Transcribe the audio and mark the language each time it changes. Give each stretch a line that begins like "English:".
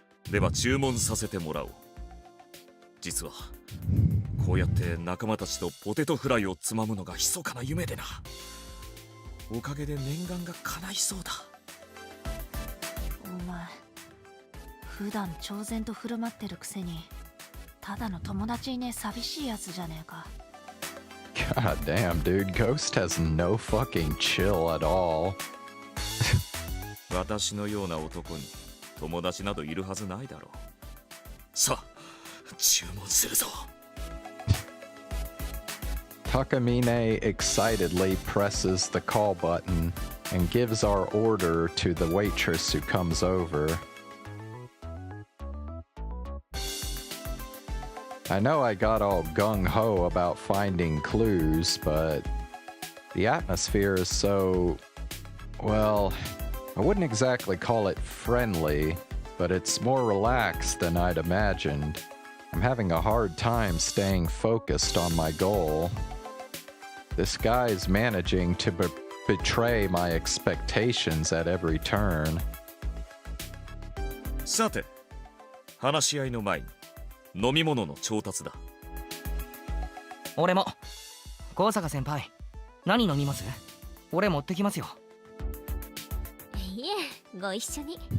Japanese: では注文させてもらおう。実はこうやって仲間たちとポテトフライをつまむのが密かな夢でな。おかげで念願が叶いそうだ。お前普段超然と振る舞ってるくせにただの友達いねえ寂しいやつじゃねえか。
English: God damn, dude. Ghost has no fucking chill at all.
Japanese: 私のような男に友達などいるはずないだろう。さあ、注文するぞ。
English: Takamine excitedly presses the call button and gives our order to the waitress who comes over. I know I got all gung-ho about finding clues, but the atmosphere is so... well, I wouldn't exactly call it friendly, but it's more relaxed than I'd imagined. I'm having a hard time staying focused on my goal. This guy's managing to betray my expectations at every turn.
Japanese: さて、話し合いの前に飲み物の調達だ。俺も。高坂先輩、何飲みます？俺持ってきますよ。いえ、ご一緒に。